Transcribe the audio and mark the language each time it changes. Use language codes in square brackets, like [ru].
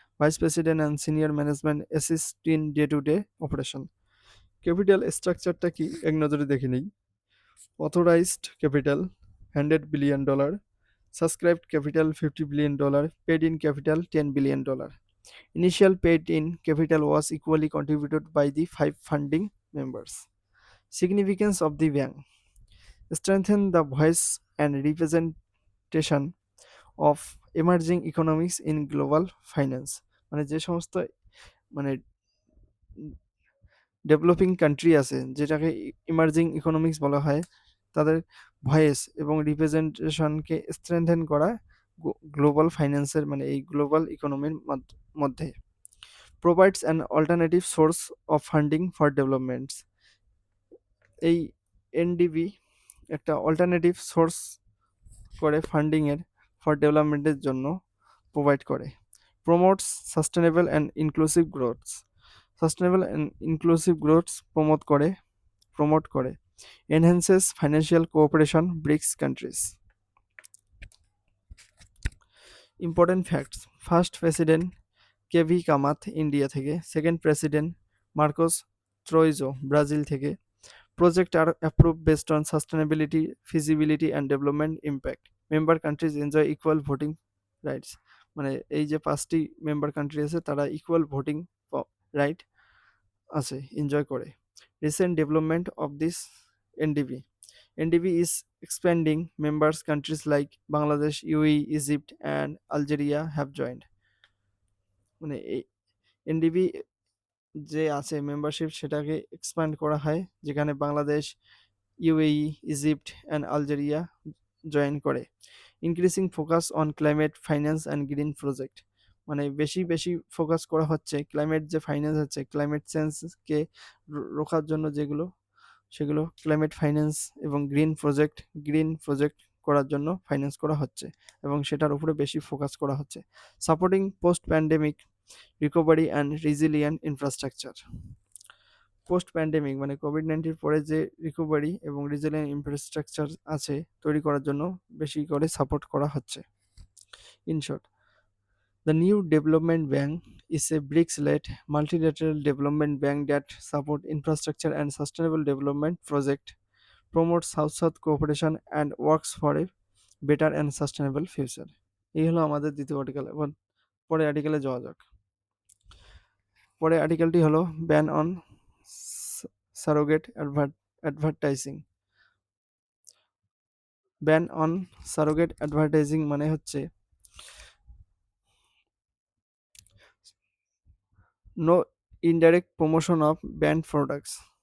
[en] Vice president and senior management assist in day to day operation. [bn] Capital স্ট্রাকচারটা কি এক নজরে দেখে নিই। [en] Authorised capital $100 billion, subscribed capital $50 billion, paid in capital $10 billion। Initial paid-in capital was equally contributed by the 5 founding members. Significance of the bank: strengthen the voice and representation of emerging economics in global finance. [bn] মানে যে সমস্ত মানে developing country আছে, যেটাকে emerging economics বলা হয়, তাদের voice এবং রিপ্রেজেন্টেশনকে স্ট্রেনথেন করা গ্লোবাল ফাইন্যান্সের মানে এই গ্লোবাল ইকোনমির মধ্যে। [en] Provides an alternative source of funding for developments. [bn] এই এনডিবি একটা অল্টারনেটিভ সোর্স করে ফান্ডিংয়ের ফর ডেভেলপমেন্টের জন্য প্রোভাইড করে। [en] Promotes sustainable and inclusive growths. Sustainable and inclusive growths promote করে। Enhances financial cooperation BRICS countries. Important facts: first president KV Kamath, India থেকে। Second president Marcos Troyjo, Brazil থেকে। Projects are approved based on sustainability, feasibility and development impact. Member countries enjoy equal voting rights. [bn] মানে এই যে 5টি member country আছে তারা equal voting right আছে, enjoy করে। [en] Recent development of this NDB: NDB is expanding. Members countries like Bangladesh, UAE, Egypt and Algeria have joined. [bn] মানে এই এনডিবি যে আছে মেম্বারশিপ সেটাকে এক্সপ্যান্ড করা হয়, যেখানে Bangladesh, UAE, Egypt and Algeria join করে। [en] Increasing focus on climate finance and green project. [bn] মানে বেশি বেশি ফোকাস করা হচ্ছে ক্লাইমেট যে ফাইন্যান্স আছে, ক্লাইমেট চেঞ্জকে রোখার জন্য যেগুলো, সেগুলো ক্লাইমেট ফাইন্যান্স এবং গ্রিন প্রজেক্ট করার জন্য ফাইন্যান্স করা হচ্ছে এবং সেটার উপরে বেশি ফোকাস করা হচ্ছে। [en] Supporting post pandemic recovery and resilient infrastructure. [bn] Post pandemic মানে কোভিড-19 পরে যে রিকভারি এবং রিজিলিয়েন্ট ইনফ্রাস্ট্রাকচার আছে তৈরি করার জন্য বেশি করে সাপোর্ট করা হচ্ছে। [en] In short, the new development bank is a BRICS-led multilateral development bank that support infrastructure and sustainable development project, promotes South-South cooperation and works for a better and sustainable future. [bn] এই হলো আমাদের দ্বিতীয় article. এবার পরে আর্টিকেলে যাওয়া যাক। পরের আর্টিকেলটি হলো ban on surrogate advertising. [en] Ban on surrogate advertising মানে হচ্ছে no indirect promotion of banned products.